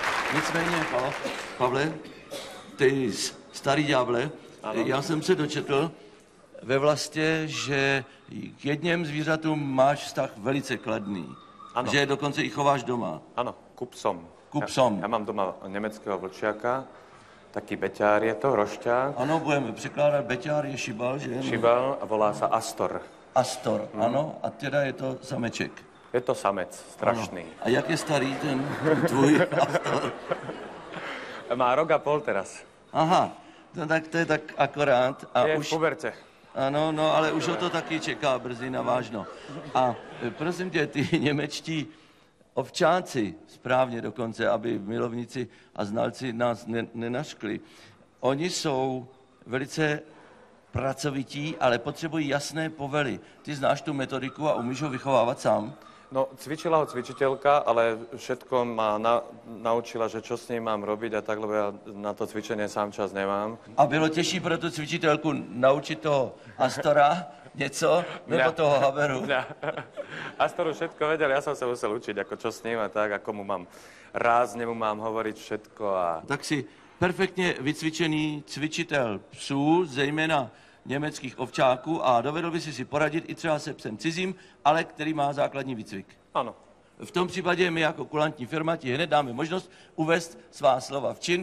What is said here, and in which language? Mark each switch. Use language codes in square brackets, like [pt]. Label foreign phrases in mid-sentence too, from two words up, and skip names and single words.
[cs] Nicméně, Pavle, ty starý ďáble, já jsem se dočetl ve Vlastě, že k jedním zvířatům máš vztah velice kladný. Ano. Že je dokonce i chováš doma. [sk] Áno, ku psom. Ku psom. Ja mám doma nemeckého vlčiaka, taký beťár je to, rošťák. [cs] Ano, budeme překládat, beťár je šibal, že? [sk] Šibal a volá sa Astor. [cs] Astor, ano, a teda je to sameček. [sk] Je to samec, strašný. [cs] Ano. A jak je starý ten tvůj Astor? [sk] Má rok a pol teraz. [cs] Aha, no tak to je tak akorát. A [sk] Je už... v puberte. [cs] Ano, no, ale už ho to taky čeká brzy na vážno. A prosím tě, ty němečtí ovčáci, správně dokonce, aby milovníci a znalci nás nenaškli, oni jsou velice pracovití, ale potřebují jasné povely. Ty znáš tu metodiku a umíš ho vychovávat sám? [sk] No, cvičila ho cvičiteľka, ale všetko ma naučila, že čo s ním mám robiť a tak, lebo ja na to cvičenie sám čas nemám. [cs] A bylo těžší pro tu cvičitelku naučit toho Astora něco, nebo toho Haberu? [sk] Astoru všetko vedel, ja som sa musel učiť, ako čo s ním a tak, ako mu mám rázne mu mám hovoriť všetko a... [cs] Tak si perfektně vycvičený cvičitel psů, zejména německých ovčáků, a dovedl by si poradit i třeba se psem cizím, ale který má základní výcvik. Ano. V tom případě my jako kulantní firma ti hned dáme možnost uvést svá slova v čin.